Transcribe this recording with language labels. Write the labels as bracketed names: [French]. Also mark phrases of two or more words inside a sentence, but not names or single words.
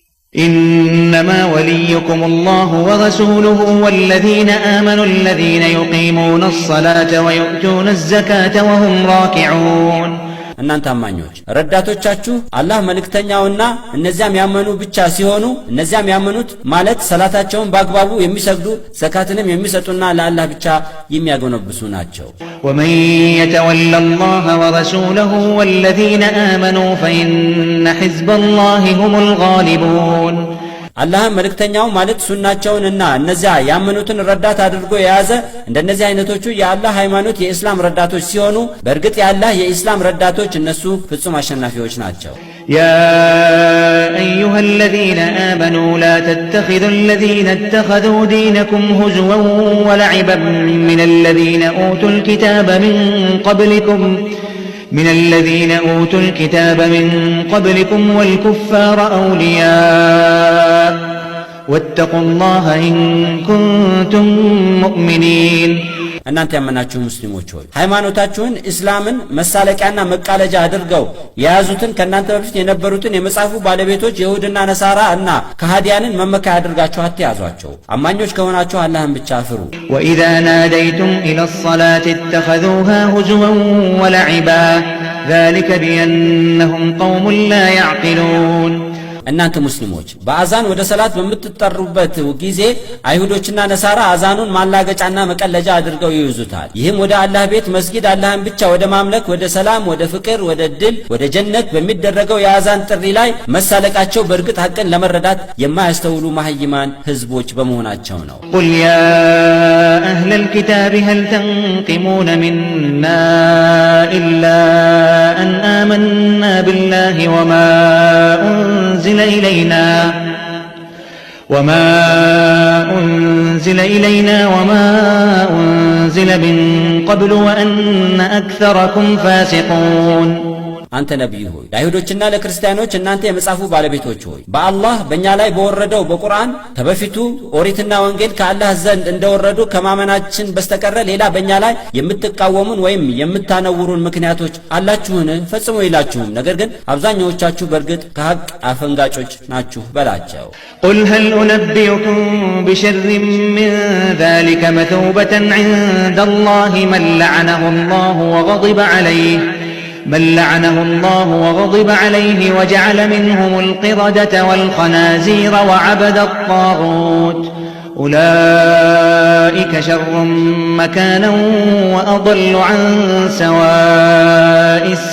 [Arabic] إنما وليكم الله ورسوله والذين آمنوا الذين يقيمون الصلاة ويؤتون الزكاة وهم راكعون [Amharic] እናንተ አማኞች ረዳቶቻችሁ አላህ መልእክተኛውና እነዚያም ያመኑ ብቻ ሲሆኑ እነዚያም ያመኑት ማለት ሰላታቸውን በአግባቡ የሚሰግዱ ዘካትንም የሚሰጡና ለአላህ ብቻ የሚያጎነብሱ ናቸው። [Arabic] ومن يتولى الله ورسوله والذين آمنوا فإن حزب الله هم الغالبون [Amharic] አላህ መልእክተኛው ማለት ሱናቸውንና እነዚያ ያመኑትን ረዳት አድርጎ የያዘ እንደነዚህ አይነቶቹ የአላህ ሃይማኖት የኢስላም ረዳቶች ሲሆኑ በእርግጥ የአላህ የኢስላም ረዳቶች እነሱ ፍጹም አሸናፊዎች ናቸው። [Arabic] يا أيها الذين آمنوا لا تتخذوا الذين اتخذوا دينكم هزوا ولعبا من الذين أوتوا الكتاب من قبلكم والكفار أولياء واتقوا الله إن كنتم مؤمنين [Amharic] እናንተ ያመናችሁ ሙስሊሞች ሆይ ሃይማኖታችሁን እስላምን መሳለቂያና መቃለጃ አድርገው የያዙትን ከናንተ በፊት የነበሩትን የመጻፉ ባለቤቶች ይሁድና ነሳራ እና ከሃዲያንን መመካ አድርጋችሁ አትያዟቸው። አማኞች ከሆናችሁ አላህን ብቻ ፍሩ። [Arabic] وإذا ناديتم إلى الصلاة اتخذوها هزوا ولعبا ذلك بأنهم قوم لا يعقلون [Amharic] እናንተ ሙስሊሞች በአዛን ወደ ሰላት በምትጠሩበት ጊዜ አይሁዶችና ነሳራ አዛኑን ማላገጫና መቀለጃ አድርገው ይይዙታል። ይህም ወደ አላህ ቤት መስጊድ አላህን ብቻ ወደ ማምለክ፣ ወደ ሰላም፣ ወደ ፍቅር፣ ወደ ድል፣ ወደ ጀነት በሚደረገው የአዛን ጥሪ ላይ መሳለቃቸው በእርግጥ ሐቅን ለመረዳት የማያስተውሉ ማህይማን ህዝቦች በመሆናቸው ነው። [Arabic] قل يا أهل الكتاب هل تنقمون منا إلا أن آمنا بالله وما أنزل إلينا وما أنزل من قبل وأن أكثركم فاسقون [Amharic] አንተ ነብይ ሆይ ለአይሁዶችና ለክርስቲያኖች እናንተ የመጻፉ ባለቤቶች ሆይ በአላህ በእኛ ላይ በወረደው በቁርአን ተበፊቱ ኦሪትና ወንጌል ከአላህ ዘንድ እንደወረዱ ከማመናችን በስተቀር ሌላ በእኛ ላይ የምትቃወሙን ወይም የምታነውሩን ምክንያቶች አላችሁን? ፈጽሞ ይላችሁም። ነገር ግን አብዛኛዎቻችሁ በእርግጥ ከሐቅ አፈንጋጮች ናችሁ በላቸው። [Arabic] قل هل أنبئكم بشر من ذلك مثوبة عند الله من لعنه الله وغضب عليه وجعل منهم القردة والخنازير وعبد الطاغوت أولئك شر مكانا وأضل عن سواء السبيل